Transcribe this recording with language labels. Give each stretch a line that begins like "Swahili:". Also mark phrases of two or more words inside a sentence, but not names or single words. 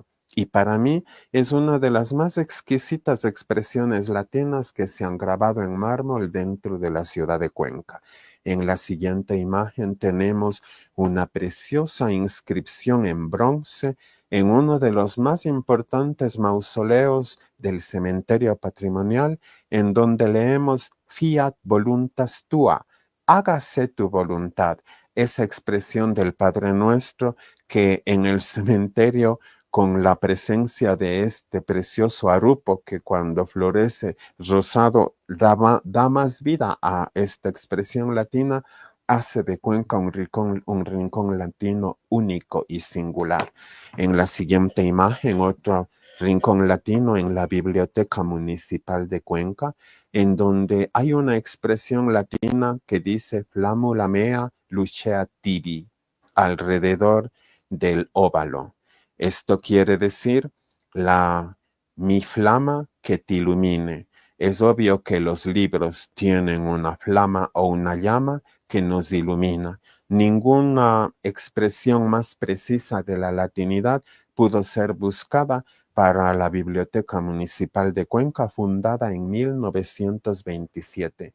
Spanish: Y para mí es una de las más exquisitas expresiones latinas que se han grabado en mármol dentro de la ciudad de Cuenca. En la siguiente imagen tenemos una preciosa inscripción en bronce en uno de los más importantes mausoleos del cementerio patrimonial, en donde leemos
Latin: Fiat voluntas tua,
Spanish: hágase tu voluntad. Esa expresión del Padre Nuestro que en el cementerio, con la presencia de este precioso arupo que cuando florece rosado da más vida a esta expresión latina, hace de Cuenca un rincón latino único y singular. En la siguiente imagen, otro rincón latino en la Biblioteca Municipal de Cuenca, en donde hay una expresión latina que dice
Latin: flamula mea lucea tibi,
Spanish: alrededor del óvalo. Esto quiere decir mi flama que te ilumine. Es obvio que los libros tienen una flama o una llama que nos ilumina. Ninguna expresión más precisa de la latinidad pudo ser buscada para la Biblioteca Municipal de Cuenca, fundada en 1927.